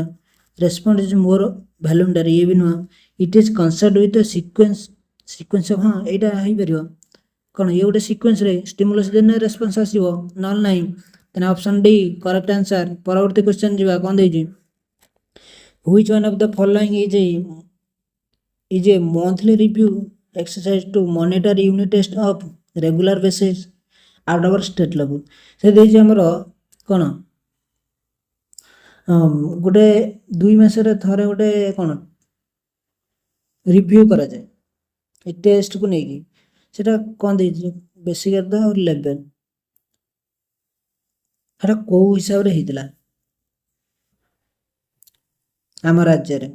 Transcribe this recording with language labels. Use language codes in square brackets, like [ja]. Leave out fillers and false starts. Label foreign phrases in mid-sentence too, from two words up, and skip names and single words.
[en] response is more voluntary, [or] ଇଏ ବି ନୁହଁ। [en] it is concert with sequence of, [or] ହଁ ଏଇଟା ହେଇପାରିବ। କ'ଣ ଇଏ ଗୋଟେ ସିକ୍ୱେନ୍ସରେ ଷ୍ଟିମୁଲସ୍ ଦେଲେ ରେସ୍ପନ୍ସ ଆସିବ, ନହେଲେ ନାହିଁ। ତାହେଲେ [en] option D correct answer. [or] ପରବର୍ତ୍ତୀ କ୍ୱେଶ୍ଚନ ଯିବା, କ'ଣ ଦେଇଛି? [en] which one of the following is a monthly review exercise to monitor unit test of regular basis out of state level। [or] ସେ ଦେଇଛି ଆମର କ'ଣ ଗୋଟେ 2 ମାସରେ ଥରେ ଗୋଟେ କ'ଣ ରିଭ୍ୟୁ କରାଯାଏ ଏ ଟେଷ୍ଟକୁ ନେଇକି। ସେଟା କ'ଣ ଦେଇଛି? [en] basic area [or] ଆଉ ଲେଭେଲ୍। ସେଟା କୋଉ ହିସାବରେ ହେଇଥିଲା ଆମ ରାଜ୍ୟରେ?